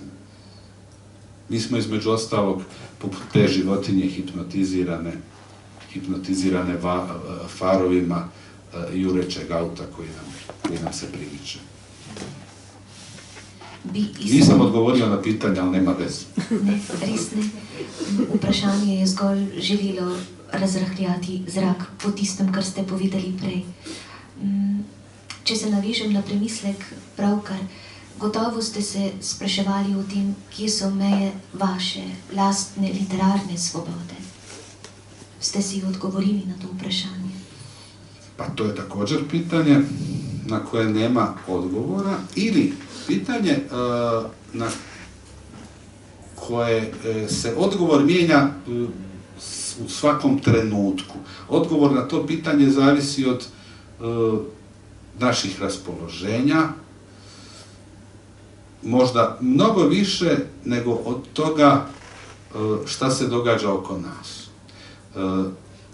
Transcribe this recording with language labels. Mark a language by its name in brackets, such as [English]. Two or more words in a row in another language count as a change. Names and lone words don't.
[Croatian] Mi smo između ostalog poput te životinje hipnotizirane farovima jurećeg auta koji nam se primiče. Nisam odgovorio na pitanje, ali nema veze. [Slovenian] Ne, res ne. Vprašanje je zgolj želelo razrahljati zrak po tistem, kar ste povedali prej. Če se navežem na premislek pravkar, gotovo ste se spraševali o tem, kje so meje vaše lastne literarne svobode. Ste si odgovorili na to vprašanje? [Croatian] Pa to je također pitanje na koje nema odgovora ili pitanje na koje se odgovor mijenja u svakom trenutku. Odgovor na to pitanje zavisi od naših raspoloženja, možda mnogo više nego od toga šta se događa oko nas.